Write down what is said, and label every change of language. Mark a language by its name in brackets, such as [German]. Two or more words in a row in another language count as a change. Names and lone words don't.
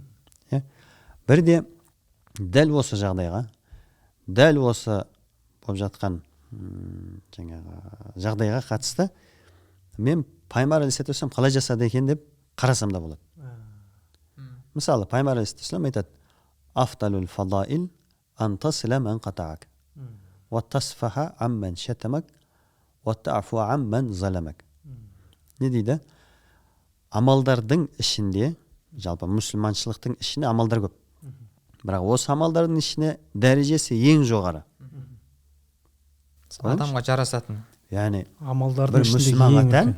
[Kazakh] Бірде дәл осы жағдайға, дәл осы болып жатқан жаңағы жағдайға қатысты мен пайғамбар алейхиссалам қалай жасады екен деп қарасам да болады. Мысалы пайғамбар алейхиссалам айтады: [Arabic] أفضل الفضائل أن تصل من قطعك وتصفح عمن شتمك وتعفو عمن ظلمك. [Kazakh] Не дейді? Амалдардың ішінде, жалпы мұсылманшылықтың ішінде амалдар көп. Бірақ осы амалдардың ішіне дәрежесі ең жоғары. Адамға жарасатын. Яғни амалдардың ішінде ең тән.